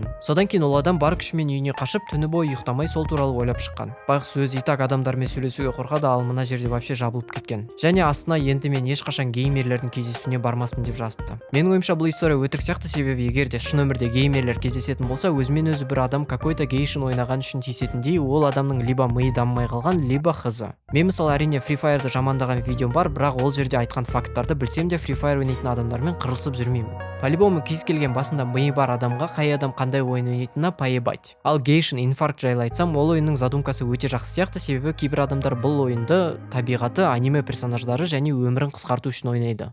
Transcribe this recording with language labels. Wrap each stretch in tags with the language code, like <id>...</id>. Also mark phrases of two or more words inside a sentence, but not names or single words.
<kk>Содан кейін ол адам бар күшімен үйіне қашып, түні бойы ұйықтамай сол туралы ойлап шыққан. Байғұс өзі итак адамдармен сөйлесуге қорқады, ал мына жерде вообще жабылып кеткен. Және астына енді мен ешқашан геймерлердің кездесуіне бармаспын деп жазыпты. Менің ойымша бұл история өтірік сияқты, себебі егер де шын өмірде геймерлер кездесетін болса, өзімен өзі бір адам какой-то Genshin ойнаған үшін тиісетіндей, ол адамның либо миы дамымай қалған, либо қызы. Мен мысалы әрине Free Fire'ды жамандаған видеом бар, бірақ ол жерде айтқан факттарды білсем де Free Fire ойнайтын адамдармен қырылысып жүрмеймін. По-любому кез келген басында миы бар адамға қай адам қандай ойын ойнайтынына поебать. Ал Genshin Infarct жайлы айтсам, ол ойынның задумкасы өте жақсы сияқты, себебі кейбір адамдар бұл ойынды табиғаты, аниме персонаждары және өмірін қысқарту үшін ойнайды.</kk>